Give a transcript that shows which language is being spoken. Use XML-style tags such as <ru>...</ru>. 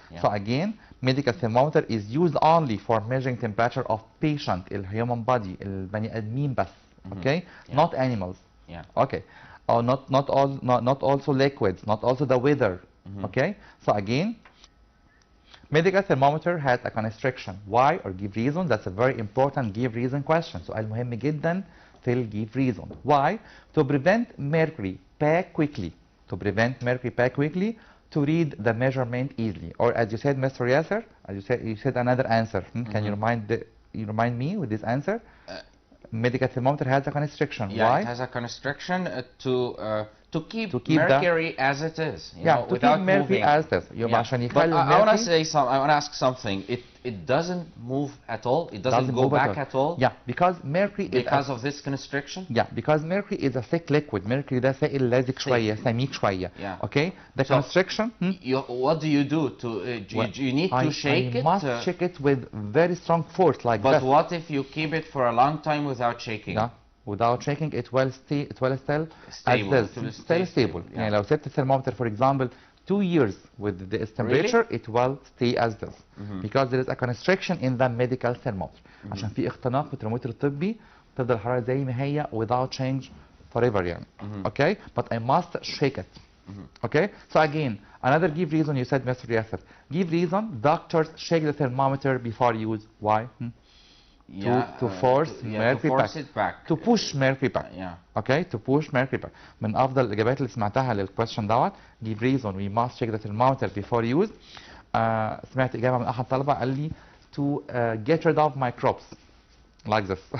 <en>So again, medical thermometer is used only for measuring temperature of patient, human body,</en> <ar>البني آدمين بس.</ar> <en>Okay. Not animals. Yeah. Okay. Or not also liquids, not also the weather. Okay. So again, medical thermometer has a constriction. Why or give reason? That's a very important give reason question.</en> <ar>سؤال مهم جدا في</ar> <en>give reason. Why? To prevent mercury pack quickly. To prevent mercury pack quickly. To read the measurement easily. Or as you said, Mr. Yasser, as you said another answer. Can you remind me with this answer? Medical thermometer has a constriction. Yeah, Why? it has a constriction to keep mercury as it is. Without mercury as it is. But I want to say something. I want to ask something. It doesn't move at all. It doesn't go back at all. Yeah, because mercury because of this constriction. Yeah, because mercury is a thick liquid.</en> <ar>Mercury ده سائل لازق شوية، سميك شوية.</ar> <en>Yeah. Okay. The constriction. What do you do to? You need to shake it. I must shake it with very strong force like that. But what if you keep it for a long time without shaking? Yeah. Without shaking it will still stable. Yeah.</en> <ar>يعني لو سبت الثرمومتر</ar> <en>for example 2 years with this temperature it will stay as this because there is a constriction in the medical thermometer.</en> <ar>عشان في اختناق في الترمومتر الطبي تفضل الحرارة زي ما هي</ar> <en>without change forever</en> <ar>يعني.</ar> <en>Okay, but I must shake it. Okay, so again another give reason you said Mr. Yasser. Give reason doctors shake the thermometer before use. Why? To force mercury back. To push mercury back. Yeah. Okay, to push mercury back.</en> <ar>من أفضل الإجابات اللي سمعتها للquestion دوت.</ar> <en>Give reason we must check the thermometer before use.</en> <ar>سمعت إجابة من أحد الطلبة قال لي</ar> <en>to get rid of microbes like this.</en>